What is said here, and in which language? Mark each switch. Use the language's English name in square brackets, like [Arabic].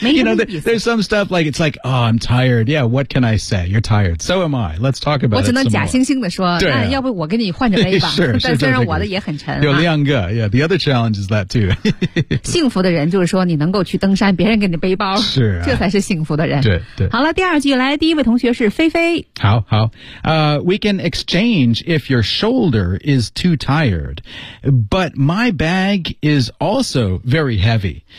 [English] You know, there's some stuff like, it's like, oh, I'm tired. Yeah, what can I say? You're tired. So am I. Let's talk about it some more. [Chinese] 我只能假惺惺地说、啊、要不我跟你换着背吧。是但虽然我的也很沉。有两个、 [English] yeah, the other challenge is that too. [Chinese] 幸福的人就是说你能够去登山别人给你背包。是、啊。这才是幸福的人。对对。好了第二句来第一位同学是菲菲。好好。 [English] We can exchange if your shoulder is too tired, but my bag is also very heavy.